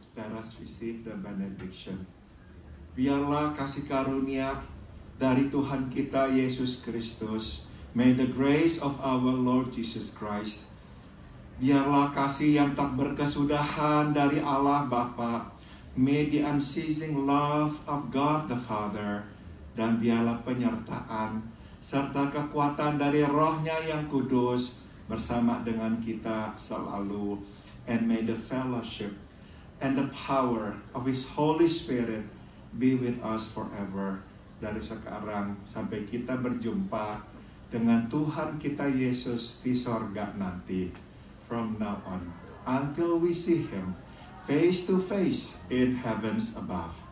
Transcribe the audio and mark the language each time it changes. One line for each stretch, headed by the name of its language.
English: Let us receive the benediction.
Indonesian: Biarlah kasih karunia dari Tuhan kita Yesus Kristus.
English: May the grace of our Lord Jesus Christ.
Indonesian: Biarlah kasih yang tak berkesudahan dari Allah Bapa.
English: May the unceasing love of God the Father.
Indonesian: Dan biarlah penyertaan serta kekuatan dari Roh-Nya yang kudus bersama dengan kita selalu.
English: And may the fellowship and the power of His Holy Spirit be with us forever.
Indonesian: Dari sekarang sampai kita berjumpa dengan Tuhan kita Yesus di sorga nanti.
English: From now on, until we see Him face to face in heavens above.